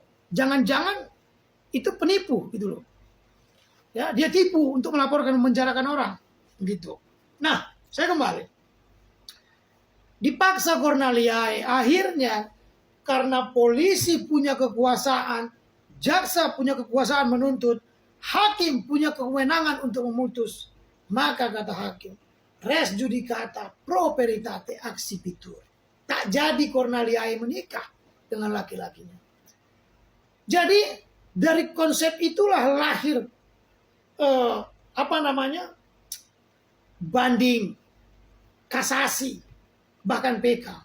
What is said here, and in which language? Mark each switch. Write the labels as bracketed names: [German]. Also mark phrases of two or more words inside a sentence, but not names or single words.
[Indonesian] Jangan-jangan itu penipu gitu loh. Ya, dia tipu untuk melaporkan, memenjarakan orang. Gitu. Nah, saya kembali. Dipaksa Corneliae. Akhirnya karena polisi punya kekuasaan, jaksa punya kekuasaan menuntut, hakim punya kewenangan untuk memutus. Maka kata hakim, [Latin] res judicata pro veritate accipitur. [Indonesian] Tak jadi Corneliae menikah dengan laki-lakinya. Jadi dari konsep itulah lahir banding, kasasi, bahkan PK.